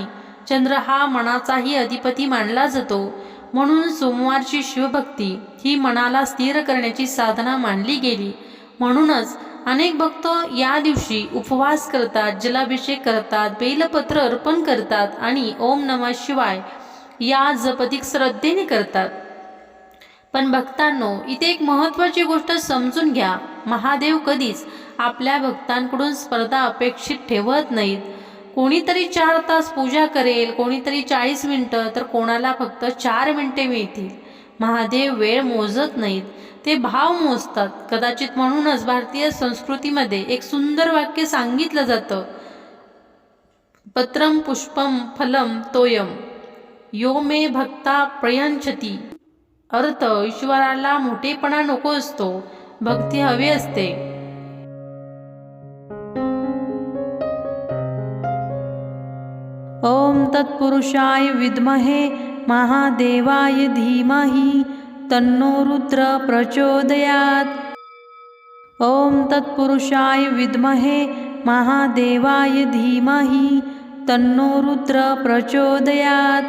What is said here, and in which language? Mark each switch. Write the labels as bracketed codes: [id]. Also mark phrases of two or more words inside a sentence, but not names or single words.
[mr] चंद्र हा मनाचाही अधिपती मानला जातो. म्हणून सोमवारची शिवभक्ती ही मनाला स्थिर करण्याची साधना मानली गेली. म्हणूनच अनेक भक्त या दिवशी उपवास करतात, जलाभिषेक करतात, बेलपत्र अर्पण करतात आणि [sa] ओम नमः शिवाय [mr] या जप अधिक श्रद्धेने करतात. पण भक्तांनो, इथे एक महत्त्वाची गोष्ट समजून घ्या. महादेव कधीच आपल्या भक्तांकडून स्पर्धा अपेक्षित ठेवत नाहीत. कोणीतरी 4 तास पूजा करेल, कोणीतरी 40 मिनिटं, तर कोणाला फक्त 4 मिनिटे मिळतील. महादेव वेळ मोजत नाहीत, ते भाव मोजतात. कदाचित म्हणूनच भारतीय संस्कृतीमध्ये एक सुंदर वाक्य सांगितलं जातं, [sa] पत्रम पुष्पम फलम तोयम यो मे भक्ता प्रयंचती. [mr] अर्थ, ईश्वराला मोठेपणा नको असतो, भक्ती हवी असते. [sa] ओम तत्पुरुषाय विद्महे महादेवाय धीमहि तन्नो रुद्र प्रचोदयात्. ओम तत्पुरुषाय विद्महे महादेवाय धीमहि तन्नो रुद्र प्रचोदयात्।